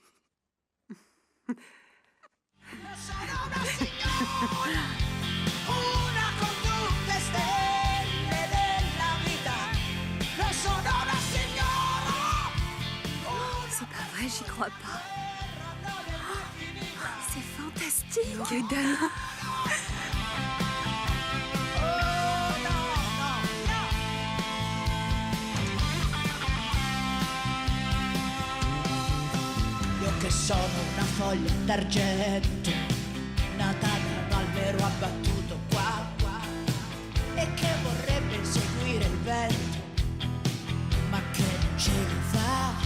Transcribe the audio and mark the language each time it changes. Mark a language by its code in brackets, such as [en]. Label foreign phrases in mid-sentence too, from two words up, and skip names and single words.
[fr] C'est pas vrai, j'y crois pas. C'est fantastique. Eden. [it] Io che sono una foglia d'argento, nata da un albero abbattuto qua, e che vorrebbe seguire il vento, ma che non ce lo fa.